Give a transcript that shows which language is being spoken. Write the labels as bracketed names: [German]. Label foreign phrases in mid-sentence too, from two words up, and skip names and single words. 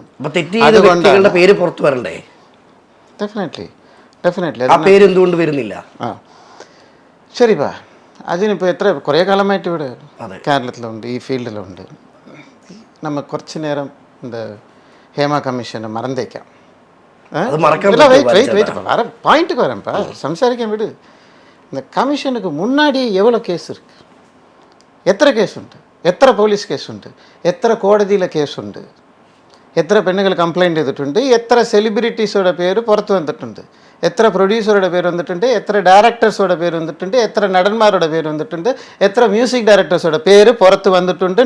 [Malayalam] വ്യക്തികളുടെ പേര് പുറത്തു വരണ്ടേ? ഡെഫിനറ്റ്ലി. ആ പേര് എന്തുകൊണ്ട് വരുന്നില്ല? ശരിപ്പാ, അതിനിപ്പോൾ കുറേ കാലമായിട്ട് ഇവിടെ കേരളത്തിലുണ്ട്, ഈ ഫീൽഡിലുണ്ട്. നമ്മൾ കുറച്ച് നേരം ഹേമ കമ്മീഷനെ മറന്നേക്കാം. [Tamil] வேற பாயிண்ட்டுக்கு வரேன்ப்பா, சம்சாரிக்க விடு. இந்த கமிஷனுக்கு முன்னாடி எவ்வளோ கேஸ் இருக்கு? எத்தனை கேஸ் உண்டு? [Malayalam] എത്ര പോലീസ് കേസുണ്ട്? എത്ര കോടതിയിലെ കേസുണ്ട്? എത്ര പെണ്ണുങ്ങൾ കംപ്ലൈൻറ്റ് ചെയ്തിട്ടുണ്ട്? എത്ര സെലിബ്രിറ്റീസുടെ പേര് പുറത്ത് വന്നിട്ടുണ്ട്? എത്ര പ്രൊഡ്യൂസറുടെ പേര് വന്നിട്ടുണ്ട്? എത്ര ഡയറക്ടേഴ്സുടെ പേര് വന്നിട്ടുണ്ട്? എത്ര നടന്മാരുടെ പേര് വന്നിട്ടുണ്ട്? എത്ര മ്യൂസിക് ഡയറക്ടേഴ്സുടെ പേര് പുറത്ത് വന്നിട്ടുണ്ട്?